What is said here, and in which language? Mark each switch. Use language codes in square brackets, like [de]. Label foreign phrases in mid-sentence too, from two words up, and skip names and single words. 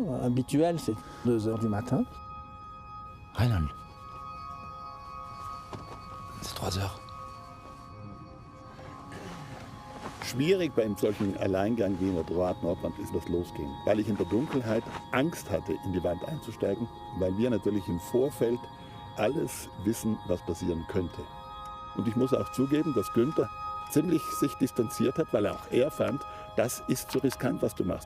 [fr] Habituel, c'est 2 heures du matin. Reinhold. C'est 3 heures. [de] Schwierig beim solchen Alleingang wie in der Nordwand ist das Losgehen, weil ich in der Dunkelheit Angst hatte, in die Wand einzusteigen, weil wir natürlich im Vorfeld alles wissen, was passieren könnte. Und ich muss auch zugeben, dass Günther ziemlich sich distanziert hat, weil auch er fand, das ist zu riskant, was du machst.